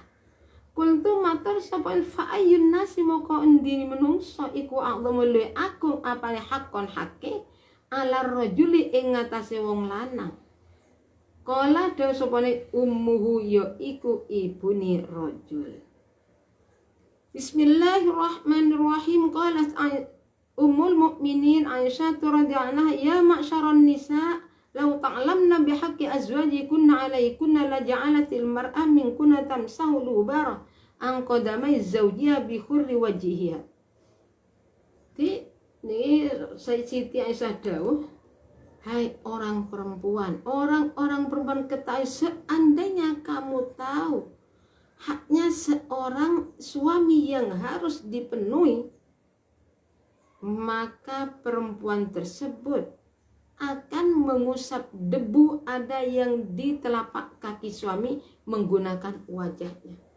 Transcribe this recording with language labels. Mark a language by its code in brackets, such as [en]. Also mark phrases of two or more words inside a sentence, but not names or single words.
[jv] Kultu matur sapa [ar] فأي الناس [jv] moko endi menungso iku a'zamu luwih agung apane haqqan hakke [ar] على الرجل [jv] ing ngatasé wong lanang. Kala dawu sapane ummuhu ya iku ibune rajul. [ar] بسم الله الرحمن الرحيم. قالت أم المؤمنين عائشة رضي الله عنها يا معشر النساء لو تعلمن بحق أزواجكن عليكن لجعلت المرأة منكن تمسح الغبار عن قدمي زوجها بحر وجهها. [id] Ini Siti Aisyah dawuh, hai orang-orang perempuan ketahui seandainya kamu tahu haknya seorang suami yang harus dipenuhi, maka perempuan tersebut akan mengusap debu ada yang di telapak kaki suami menggunakan wajahnya.